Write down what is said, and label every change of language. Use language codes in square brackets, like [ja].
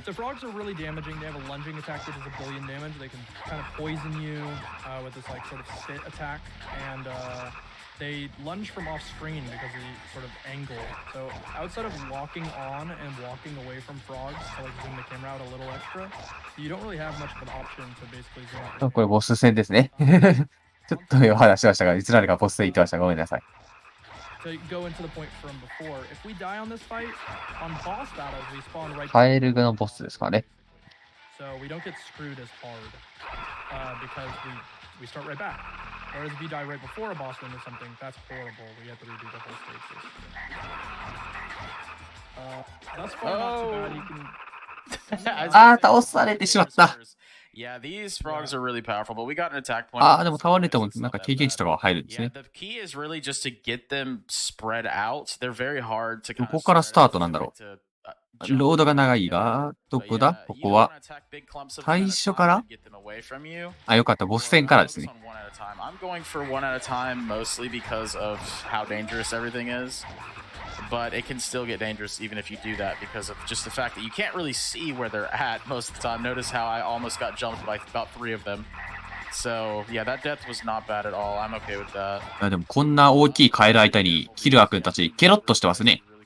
[en] The frogs are really damaging. They have a lunging attack that does 1 billion damage. They can kind of poison you with this like sort of sit attack, and they lunge from off screen because of the sort of angle. So outside of locking on and walking away from frogs to like zoom the camera out a little extra, you don't really have much of an option to basically zoom out. [ja] これボス戦ですね。ちょっと話しましたが、いつの間にかボス戦言ってました。ごめんなさい。 [en] To go into the point from before, if we die on this fight, on boss battles we spawn right. [ja] カエルのボスですかね。 [en] So we don't get screwed as hard because we start right back. Whereas if you die right before a boss win or something, that's horrible. We have to redo the whole stage. That's far not too bad. You can. [ja] あー、倒されてしまった。 [en] Yeah, these frogs are really powerful, but we got an attack point. [ja] あー、でも倒れてもなんか経験値とかは入るんですね。 [en] Yeah, the key is really just to get them spread out. They're very hard to kind of [ja] どこからスタートなんだろう。ロードが長いが、どこだここは。最初からあ、よかった。ボス戦からですね。 [en] I'm going for one at a time mostly because of how dangerous everything is. But it can still get dangerous even if you do that because of just the fact that you can't really see where they're at most of the time. Notice how I almost got jumped by about 3 of them. So, yeah, that death was not bad at all. I'm okay with that. [ja] でもこんな大きいカエル相手にキルア君たちケロッとしてますね。